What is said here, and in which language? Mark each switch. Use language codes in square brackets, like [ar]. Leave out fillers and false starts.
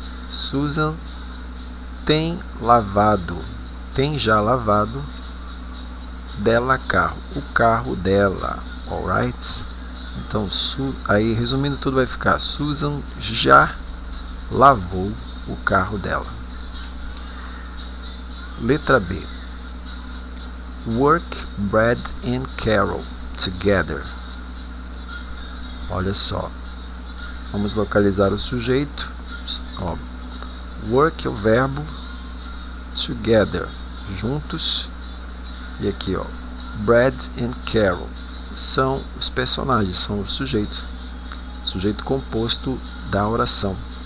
[pt] Susan tem lavado, tem já lavado dela carro, o carro dela, alright? Então, aí resumindo tudo vai ficar, Susan já lavou o carro dela. Letra B. [en] Work Brad and Carol together. [pt] Olha só, vamos localizar o sujeito. Ó, work é o verbo, together, juntos, e aqui ó, Brad and Carol são os personagens, são os sujeitos, sujeito composto da oração.